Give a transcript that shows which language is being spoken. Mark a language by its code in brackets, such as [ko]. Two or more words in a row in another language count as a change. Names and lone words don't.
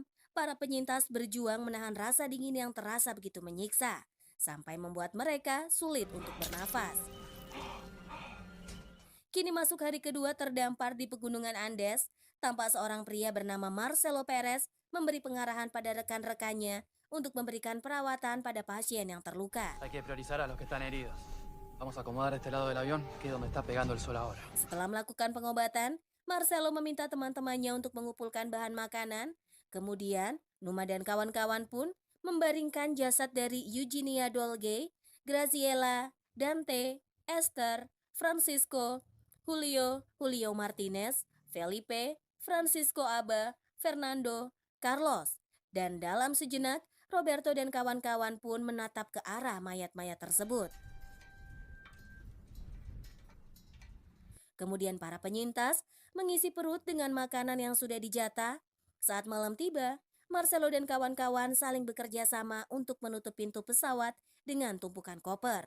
[id] Para penyintas berjuang menahan rasa dingin yang terasa begitu menyiksa, sampai membuat mereka sulit untuk bernafas. Kini masuk hari kedua terdampar di pegunungan Andes, tampak seorang pria bernama Marcelo Perez memberi pengarahan pada rekan-rekannya untuk memberikan perawatan pada pasien yang terluka. [es] Hay que priorizar a los que están heridos. Vamos a acomodar este lado del avión, que es donde está pegando el sol ahora. [id] Setelah melakukan pengobatan, Marcelo meminta teman-temannya untuk mengumpulkan bahan makanan. Kemudian, Numa dan kawan-kawan pun membaringkan jasad dari Eugenia Dolge, Graciela, Dante, Esther, Francisco, Julio Martinez, Felipe, Francisco Aba, Fernando, Carlos. Dan dalam sejenak, Roberto dan kawan-kawan pun menatap ke arah mayat-mayat tersebut. Kemudian para penyintas mengisi perut dengan makanan yang sudah dijatah. Saat malam tiba, Marcelo dan kawan-kawan saling bekerja sama untuk menutup pintu pesawat dengan tumpukan koper.